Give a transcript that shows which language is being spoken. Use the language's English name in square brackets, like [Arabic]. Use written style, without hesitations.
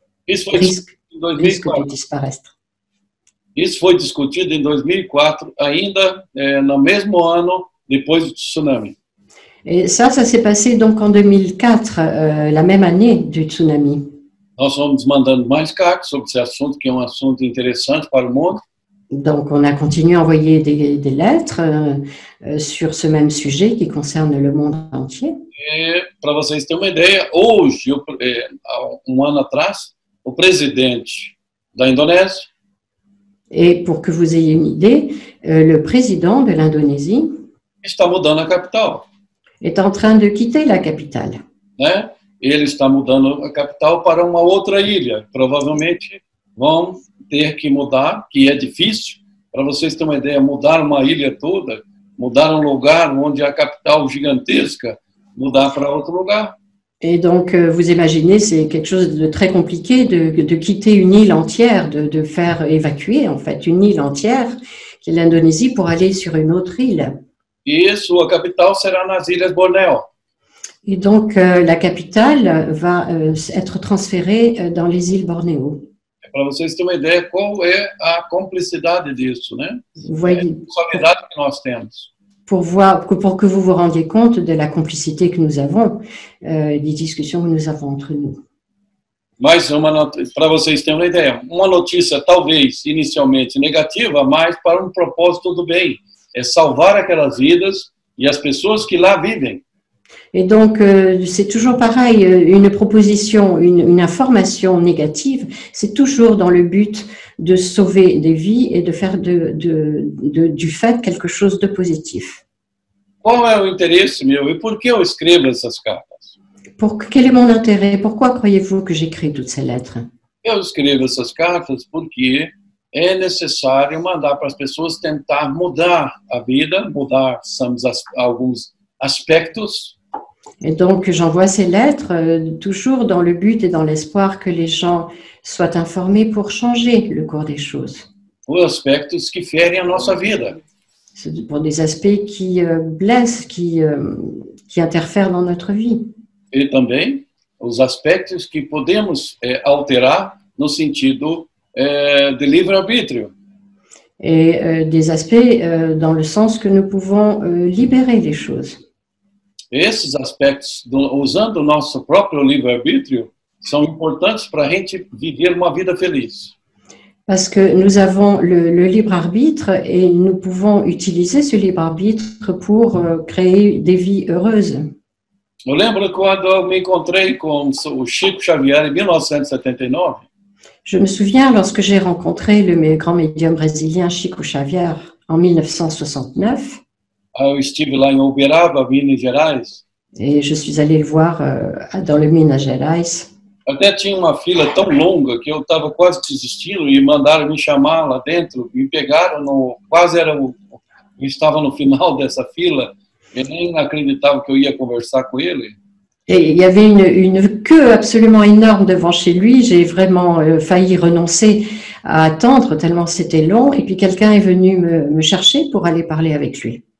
[French] Risque de disparaître. [Portuguese] Isso foi discutido em 2004, ainda no mesmo ano depois do tsunami. [French] Et ça s'est passé donc en 2004, la même année du tsunami. [Portuguese] Nós fomos mandando mais cartas sobre esse assunto, que é assunto interessante para o mundo. [French] Donc, on a continué à envoyer des lettres sur ce même sujet qui concerne le monde entier. [Portuguese] E, para vocês terem uma ideia, hoje, ano atrás, o presidente da Indonésia. [French] Et pour que vous ayez une idée, le président de l'Indonésie [Portuguese] está mudando a capital. [French] Est en train de quitter la capitale. [Portuguese] Né? Ele está mudando a capital para uma outra ilha. Provavelmente vão ter que mudar, que é difícil. Para vocês terem uma ideia, mudar uma ilha toda, mudar lugar onde a capital gigantesca, mudar para outro lugar. [French] Et donc, vous imaginez, c'est quelque chose de très compliqué de quitter une île entière, de faire évacuer en fait une île entière, qui est l'Indonésie, pour aller sur une autre île. [Portuguese] E sua capital será nas Ilhas Bornéo. [French] Et donc, la capitale va être transférée dans les îles Bornéo. [Portuguese] Para vocês terem uma ideia qual é a complicidade disso, né? [French] Voyez, [Portuguese] a responsabilidade que nós temos. [French] Pour que vous vous rendiez compte de la complicité que nous avons, des discussions que nous avons entre nous. [Portuguese] Mas para vocês terem uma ideia, uma notícia talvez inicialmente negativa, mas para um propósito do bem, é salvar aquelas vidas e as pessoas que lá vivem. [French] Et donc, c'est toujours pareil, une proposition, une information négative, c'est toujours dans le but de sauver des vies et de faire du fait quelque chose de positif. [Portuguese] Qual é o interesse meu e por que eu escrevo essas cartas? [French] Quel est mon intérêt? Pourquoi croyez-vous que j'écris toutes ces lettres? [Portuguese] Eu escrevo essas cartas porque é necessário mandar para as pessoas tentar mudar a vida, mudar alguns aspectos. [French] Et donc, j'envoie ces lettres toujours dans le but et dans l'espoir que les gens soient informés pour changer le cours des choses. [Portuguese] Os aspectos que ferem a nossa vida. [French] C'est pour des aspects qui blessent, qui interfèrent dans notre vie. [Portuguese] E também os aspectos que podemos alterar no sentido de livre-arbítrio. [French] Et des aspects dans le sens que nous pouvons libérer les choses. [Portuguese] Esses aspectos, usando o nosso próprio livre-arbítrio, são importantes para a gente viver uma vida feliz. [French] Parce que nous avons le libre arbitre et nous pouvons utiliser ce libre arbitre pour créer des vies heureuses. [Portuguese] Eu lembro quando eu me encontrei com o Chico Xavier em 1979. [French] Je me souviens lorsque j'ai rencontré le grand médium brésilien Chico Xavier en 1969. [Portuguese] Eu estive lá em Uberaba, Minas Gerais. [French] Et je suis allée le voir dans le Minas Gerais. [Portuguese] Até tinha uma fila tão longa que eu estava quase desistindo e mandaram me chamar lá dentro. Me pegaram eu estava no final dessa fila e nem acreditava que eu ia conversar com ele. [French] Et il y avait une queue absolument énorme devant chez lui. J'ai vraiment failli renoncer à attendre tellement c'était long. Et puis quelqu'un est venu me chercher pour aller parler avec lui.